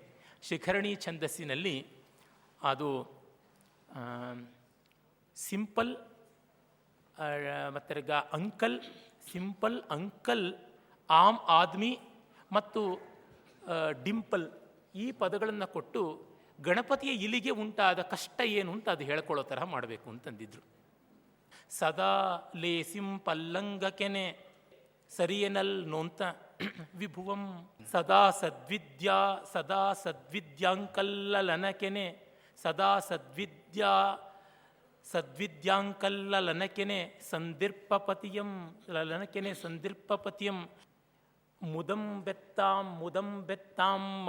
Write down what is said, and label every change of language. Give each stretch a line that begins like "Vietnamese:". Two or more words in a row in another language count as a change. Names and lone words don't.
Kannada: ಶಿಖರಣಿ ಛಂದಸ್ಸಿನಲ್ಲಿ ಅದು ಸಿಂಪಲ್ ಮತ್ತು ಅಂಕಲ್, ಸಿಂಪಲ್, ಅಂಕಲ್,
Hindi: आम आदमी
Kannada: ಮತ್ತು ಡಿಂಪಲ್ ಈ ಪದಗಳನ್ನು ಕೊಟ್ಟು ಗಣಪತಿಯ ಇಲಿಗೆ ಉಂಟಾದ ಕಷ್ಟ ಏನು ಅಂತ ಅದು ಹೇಳ್ಕೊಳ್ಳೋ ತರಹ ಮಾಡಬೇಕು ಅಂತಂದಿದ್ರು. ಸದಾ ಲೇಸಿಂಪಲ್ಲಂಗಕೆನೆ ಸರಿಯನಲ್ ನೋಂತ ವಿಭುವಂ ಸದಾ ಸದ್ವಿದ್ಯಾಂಕಲ್ಲನಕೆನೆ ಸದ್ವಿದ್ಯಾಂಕಲ್ಲನಕೆನೆ ಸಂದಿರ್ಪಪತಿಯಂ ಮುದಂ ಬೆತ್ತಾಂ